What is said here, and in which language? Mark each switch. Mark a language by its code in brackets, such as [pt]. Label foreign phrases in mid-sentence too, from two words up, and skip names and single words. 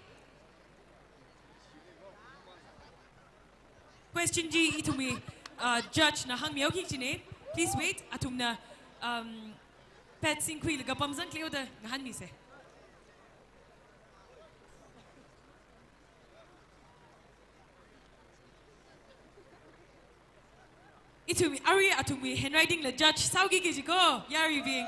[nzm] Question G itumi judge na hang miao chine. [en] Please wait [nzm] atumna pet singkui laga pamzang kleo da ngahan mi se. Itumi ari atumi handwriting la judge saugi kijiko yari bing.